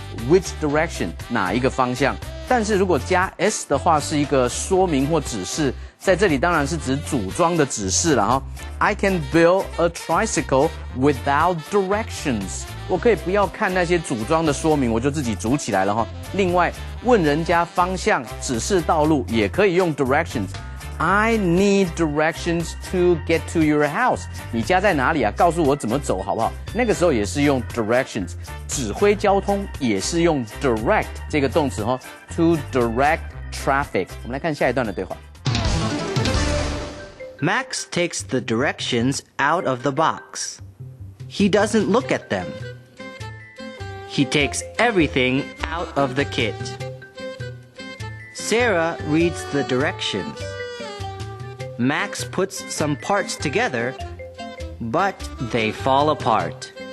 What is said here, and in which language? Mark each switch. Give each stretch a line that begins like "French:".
English: Which direction
Chinese: 哪一个方向？但是如果加 s 的话，是一个说明或指示，在这里当然是指组装的指示了哈。
English: I can build a tricycle without directions。
Chinese: 我可以不要看那些组装的说明，我就自己组起来了哈。另外，问人家方向、指示道路也可以用 directions。
English: I need directions to get to your house。
Chinese: 你家在哪里啊？告诉我怎么走好不好？那个时候也是用 directions。指挥交通也是用 direct 这个动词哦 ，
English: to direct traffic。
Chinese: 我们来看下一段的对话。
English: Max takes the directions out of the box. He doesn't look at them. He takes everything out of the kit. Sarah reads the directions. Max puts some parts together, but they fall apart.